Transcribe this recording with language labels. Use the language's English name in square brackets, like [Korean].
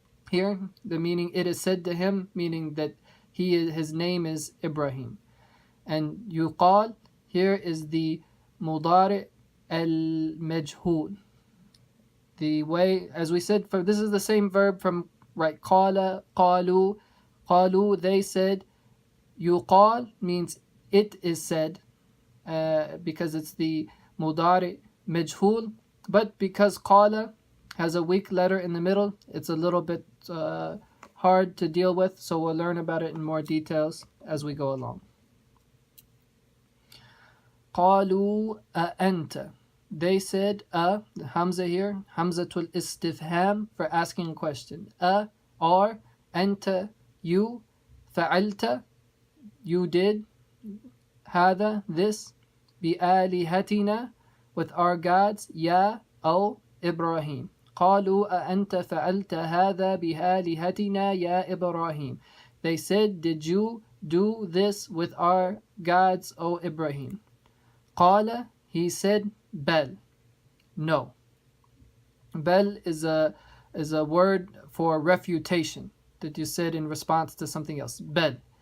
[English] Here the meaning, it is said to him, meaning that his name is Ibrahim. And يقال here is the mudari al-majhul. The way, as we said, for this is the same verb from right. [Arabic] قال, قالوا, قالوا, [English] they said. يقال means it is said. Because it's the mudari majhul, but because qala has a weak letter in the middle, it's a little bit hard to deal with, so we'll learn about it in more details as we go along. [Arabic] قالوا أأنت, [English] they said, the hamza here, hamzatul istifham, for asking a question. Or, anta, you, fa'alta, you did, هذا, this, بآلهتنا, with our gods, يا, O Ibrahim. [Arabic] قالوا أأنت فعلت هذا بآلهتنا يا إبراهيم. [English] They said, did you do this with our gods, O Ibrahim? قال, he said, بل, no. Bel is a word for refutation that you said in response to something else. Bel.